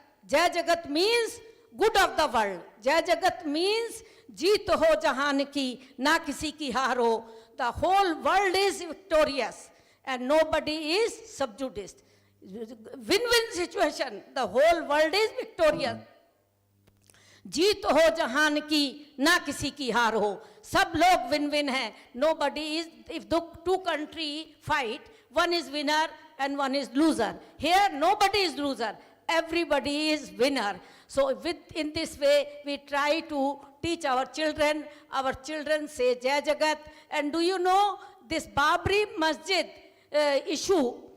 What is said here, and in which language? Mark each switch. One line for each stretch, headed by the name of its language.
English: Jai Jagat means good of the world. Jai Jagat means
Hindi: jeet ho jahan ki, na kisi ki haar ho.
English: The whole world is victorious and nobody is subjuged. Win-win situation. The whole world is victorious.
Hindi: जीत हो जहान की ना किसी की हार हो, सब लोग विन विन हैं.
English: Nobody is, if the two country fight, one is winner and one is loser. Here nobody is loser, everybody is winner. So in this way we try to teach our children say Jai Jagat. And do you know this Babri Masjid issue,